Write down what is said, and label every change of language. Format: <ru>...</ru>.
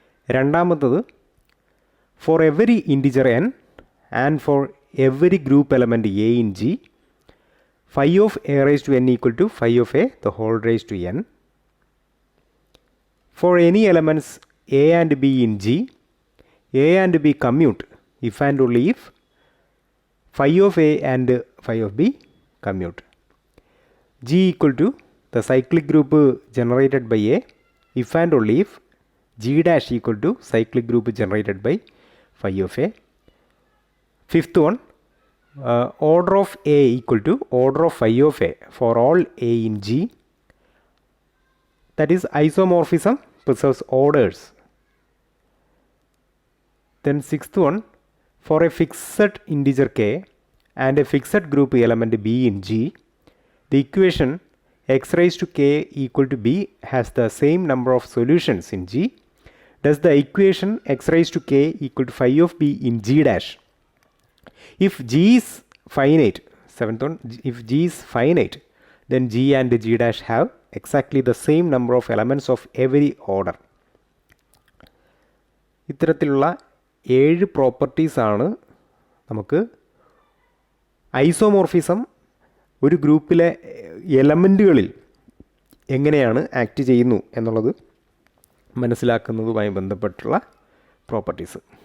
<en>രണ്ടാമത്തത് for every integer N and for every group element A in G phi of A raise to N equal to phi of A the whole raise to N. For any elements A and B in G A and B commute if and only if phi of A and phi of B commute. G equal to the cyclic group generated by A if and only if G dash equal to cyclic group generated by phi of A. Fifth one, order of A equal to order of phi of A for all A in G. That is isomorphism preserves orders. Then sixth one, for a fixed integer k and a fixed group element b in G, the equation x raised to k equal to b has the same number of solutions in G. Does the equation x raised to k equal to phi of b in G dash? If G is finite, seventh one, if G is finite, then G and G dash have exactly the same number of elements of every order.</en> <ml>ഇത്തരത്തിലുള്ള 7 പ്രോപ്പർട്ടീസാണ് നമുക്ക് isomorphism ഒരു ഗ്രൂപ്പിലെ എലമെൻറ്റുകളിൽ എങ്ങനെയാണ് act ചെയ്യുന്നു എന്നുള്ളത് മനസ്സിലാക്കുന്നതുമായി ബന്ധപ്പെട്ടുള്ള properties.</ml>